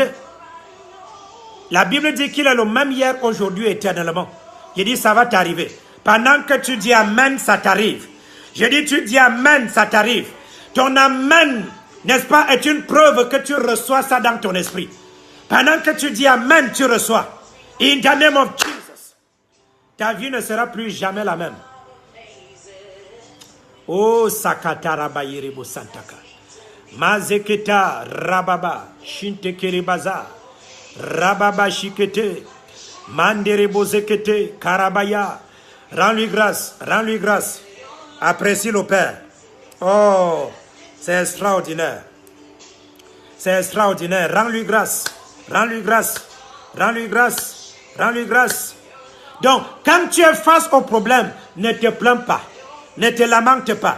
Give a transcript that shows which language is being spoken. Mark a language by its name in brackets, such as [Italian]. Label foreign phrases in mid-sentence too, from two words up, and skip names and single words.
[French] La Bible dit qu'il est le même hier, aujourd'hui, éternellement. Il dit ça va t'arriver. Pendant que tu dis Amen, ça t'arrive. Je dis tu dis Amen, ça t'arrive. Ton Amen, n'est-ce pas, est une preuve que tu reçois ça dans ton esprit. Pendant que tu dis Amen, tu reçois. [English] In the name of Jesus. [French] Ta vie ne sera plus jamais la même. Oh, Sakatara Bayiribo Santaka. Mazeketa Rababa Shintekeribaza Rababa Shikete Manderebo Zekete Karabaya. Rends-lui grâce, rends-lui grâce. Apprécie le Père. Oh, c'est extraordinaire. C'est extraordinaire. Rends-lui grâce, rends-lui grâce, rends-lui grâce, rends-lui grâce. Donc, quand tu es face au problème, ne te plains pas, ne te lamente pas.